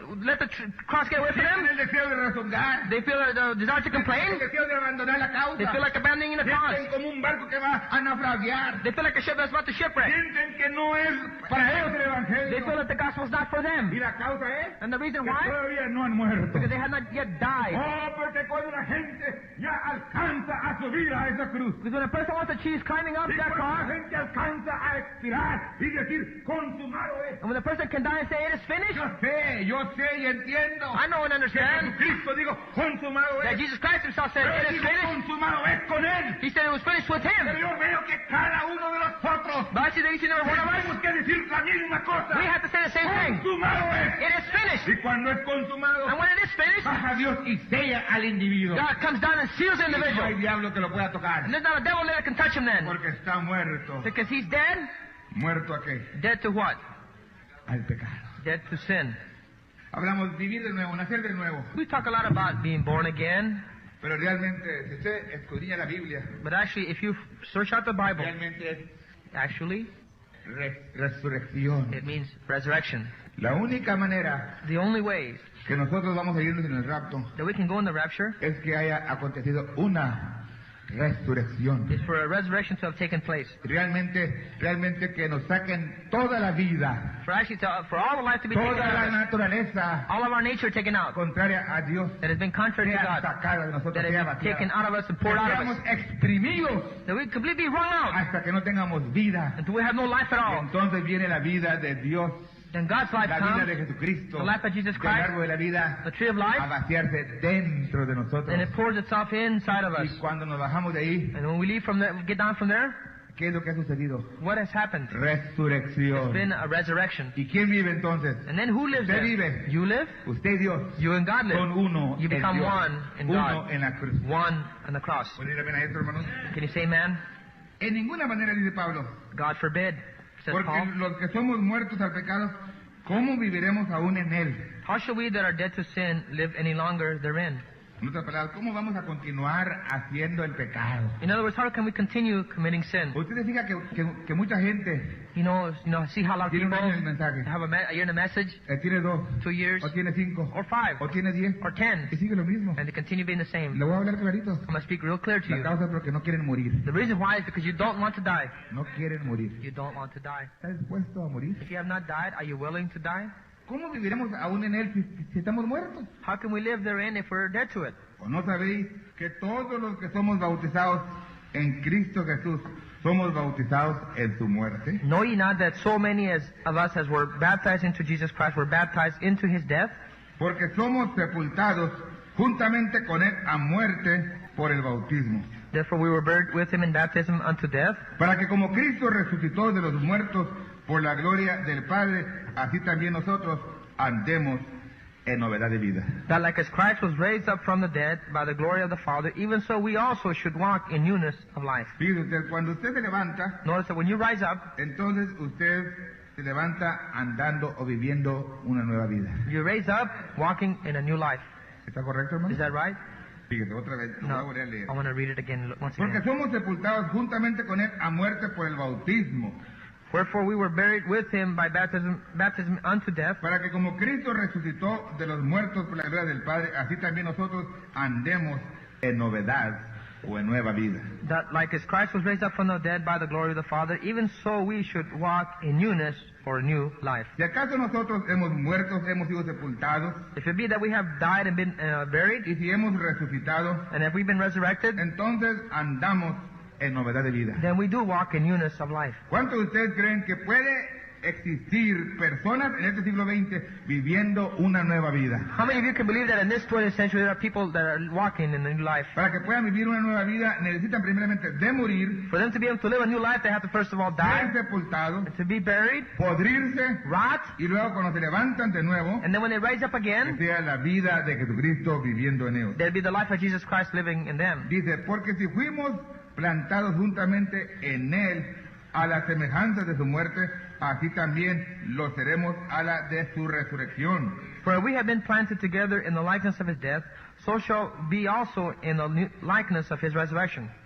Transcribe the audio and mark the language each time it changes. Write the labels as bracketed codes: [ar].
[en] Let the cross get away from [es] tienen [en] them. [es] el deseo de rezongar. [en] They feel the desire to [es] El [en] complain. [es] deseo de abandonar la causa. [en] They feel like abandoning the cause. [es] Sienten como un barco que va a naufragar. [en] They feel like a ship that's about to shipwreck. [es] Sienten que no es para ellos el [en] They [es] Evangelio. [en] feel that the gospel is not for [es] Y [en] them. [es] la causa es [en] And the reason [es] que [en] why? [es] todavía no han muerto. [en] Because they have not yet died. [es] Oh, porque cuando la gente ya alcanza a subir a esa cruz, [en] Because when a person wants to achieve climbing up [es] y [en] that [es] cuando la [en] cross, [es] gente alcanza a expirar y decir, consumado es. [en] and when the person can die and say it is finished, [es] Yo sé y entiendo. [en] I know and [es] Que [en] understand [es] Jesucristo dijo, consumado [en] that [es] es. [en] Jesus Christ himself said, [es] Pero [en] it is [es] dijo, [en] finished. [es] consumado es con él. [en] He said it was finished with [es] Pero [en] him. [es] yo veo que cada uno de nosotros [en] But I see that each and every one of [es] tenemos [en] us, [es] que decir la misma cosa. [en] we have to say the same thing. [es] Consumado es. [en] It is finished. [es] Y cuando es consumado, [en] And when it is finished, [es] baja Dios y sella al individuo. [en] God comes down and seals the [es] Y no hay [en] individual. [es] diablo que lo pueda tocar. [en] And there's not a devil that can touch him then. [es] Porque está muerto. [en] Because he's dead. [es] ¿Muerto a qué? [en] Dead to what? [es] Al pecado. [en] Dead to sin. [es] Hablamos vivir de nuevo, nacer de nuevo. [en] We talk a lot about being born again. [es] Pero realmente, si usted escudriña la Biblia, [en] But actually, if you search out the Bible, [es] realmente es [en] actually, [es] resurrección. [en] it means resurrection. [es] La única manera [en] The only way [es] que nosotros vamos a irnos en el rapto [en] that we can go in the rapture [es] es que haya acontecido una resurrección. [en] is for a resurrection to have taken place. [es] Realmente que nos saquen toda la vida, [en] For actually, for all of life to be taken [es] toda la [en] out, [es] naturaleza [en] all of our nature taken out, [es] contraria a Dios, [en] that has been contrary to [es] sea [en] God, [es] sacada de nosotros, [en] that [es] sea [en] has been taken [es] vaciada. [en] out of us and poured out of [es] Seamos [en] us, [es] exprimidos [en] that we completely wrung out [es] hasta que no tengamos vida. [en] until we have no life at [es] Y [en] all. [es] entonces viene la vida de Dios, [en] Then God's life [es] la vida de [en] comes, [es] Jesucristo, [en] the life of Jesus [es] del [en] Christ, [es] árbol de la vida, [en] the tree of [es] a [en] life, [es] vaciarse dentro de nosotros. [en] and it pours itself inside of us. [es] Y cuando nos bajamos de ahí, [en] And when we leave from there, get down from there, [es] ¿qué es lo que ha sucedido? [en] what has happened? It's [es] Resurrección. [en] been a resurrection. [es] ¿Y quién vive entonces? [en] And then who lives [es] Usted [en] there? [es] vive. [en] You live? [es] Usted y Dios [en] You and God [es] son [en] live. [es] uno [en] You [es] en [en] become [es] Dios, [en] one in [es] uno [en] God. [es] en la cruz. [en] One on the cross. [es] ¿Puede ir a ver a esto, hermanos? [en] Can you say man? [es] En ninguna manera, dice Pablo, [en] God forbid, says [es] porque [en] Paul. [es] los que somos muertos al pecado, ¿cómo viviremos aún en él? [en] How shall we that are dead to sin live any longer therein? [es] En otras palabras, ¿cómo vamos a continuar haciendo el pecado? [en] In other words, how can we continue committing sin? [es] Usted se fija que mucha gente [en] You know, see how a lot of [es] tiene un [en] people [es] año en el mensaje, [en] have a year in a message, [es] tiene 2, [en] 2 years, [es] o tiene 5, [en] or 5, [es] o tiene 10, [en] or 10, [es] y sigue lo mismo. [en] and they continue being the same. [es] Le voy a hablar clarito. [en] I'm going to speak real clear to [es] La [en] you. [es] causa es porque no quieren morir. [en] The reason why is because you don't want to die. [es] No quieren morir. [en] You don't want to die. [es] ¿Está dispuesto a morir? [en] If you have not died, are you willing to die? [es] ¿Cómo viviremos aún en él si estamos muertos? [en] How can we live therein if we're dead to it? [es] ¿O no sabéis que todos los que somos bautizados en Cristo Jesús somos bautizados en su muerte? [en] Know ye not that so many of us as were baptized into Jesus Christ were baptized into his death? [es] Porque somos sepultados juntamente con él a muerte por el bautismo. [en] Therefore we were buried with him in baptism unto death, [es] Para que como Cristo resucitó de los muertos por la gloria del Padre, así también nosotros andemos en novedad de vida. [en] that like as Christ was raised up from the dead by the glory of the Father, even so we also should walk in newness of life. [es] Fíjese usted, cuando usted se levanta, [en] Notice that when you rise up, [es] entonces usted se levanta andando o viviendo una nueva vida. [en] you raise up walking in a new life. [es] ¿Está correcto, hermano? [en] Is that right? [es] Fíjese, otra vez, lo voy a [en] No. [es] volver a leer. [en] I want to read it again once [es] Porque [en] again. [es] somos sepultados juntamente con él a muerte por el bautismo, [en] Wherefore we were buried with him by baptism unto death, [es] para que como Cristo resucitó de los muertos por la gloria del Padre, así también nosotros andemos en novedad o en nueva vida. [en] that like as Christ was raised up from the dead by the glory of the Father, even so we should walk in newness for a new life. [es] Si acaso nosotros hemos muertos, hemos sido sepultados, [en] If it be that we have died and been buried, [es] y si hemos resucitado, [en] and if we've been resurrected, [es] entonces andamos en novedad de vida. [en] then we do walk in newness of life. [es] ¿Cuántos de ustedes creen que puede existir personas en este siglo XX viviendo una nueva vida? [en] How many of you can believe that in this 20th century there are people that are walking in a new life? [es] Para que puedan vivir una nueva vida necesitan primeramente de morir, [en] For them to be able to live a new life, they have to first of all [es] ser [en] die, [es] sepultados, [en] to be buried, [es] podrirse, [en] rot, [es] y luego cuando se levantan de nuevo, [en] and then when they rise up [es] que [en] again, [es] sea la vida de Jesucristo viviendo en ellos. [en] there'll be the life of Jesus Christ living in them. [es] Dice, porque si fuimos plantados juntamente en Él a la semejanza de su muerte, así también lo seremos a la de su resurrección. [en] For we have been planted together in the likeness of his death, so shall be also in the likeness of his resurrection.